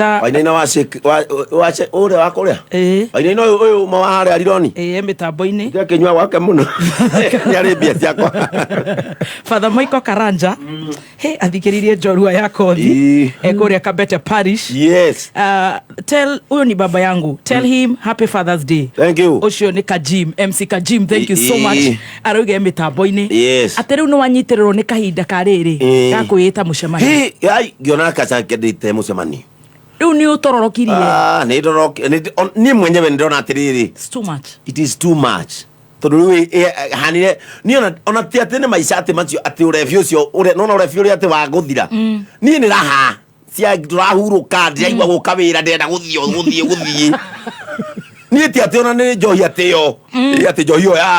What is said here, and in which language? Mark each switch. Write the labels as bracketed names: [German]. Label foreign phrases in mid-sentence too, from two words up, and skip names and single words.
[Kikuyu] Wainaina wa Shake wa ũrĩa wa kũrĩa. Wainaina ũyũ ma wa harĩa Rironi. Mĩtambo-inĩ. Ndĩrakĩnyua gwake mũno. Nĩarĩ mbia ciakwa. Father Michael Karanja athikĩrĩirie njorua ya kothi kũrĩa Kabete Parish. [English] Yes. [Swahili] Tell huyo ni baba yangu. [English] Tell him happy Father's Day. Thank you. [Kikuyu] Ucio ni Kajim, MC Kajim, [English] thank you so much. [Kikuyu] Arauge mĩtambo-inĩ. [English] Yes. [Kikuyu] Atĩ rĩu nĩ wanyitĩrĩrwo nĩ kahinda karĩrĩ ga kwĩĩta mũcemanio. Ai ngiona kaca kĩndĩte mũcemanio. Rĩu nĩ ũtororokirie. Nĩ ndoroke niĩ mwenyewe ndĩrona atĩrĩrĩ. [English] It's too much. It is too much. [Kikuyu] Tondũ rĩu hanire niĩ ona ti atĩ nĩ maica atĩ macio atĩ ũrebi ũcio nona ũrebi ũrĩa atĩ wa gũthira. Niĩ nĩ raha cia ndũrahurũka ndĩraigua gũka wĩra ndĩrenda gũthiĩ. Niĩ ti atĩ ona nĩ njohi atĩ yo atĩ njohi yo ya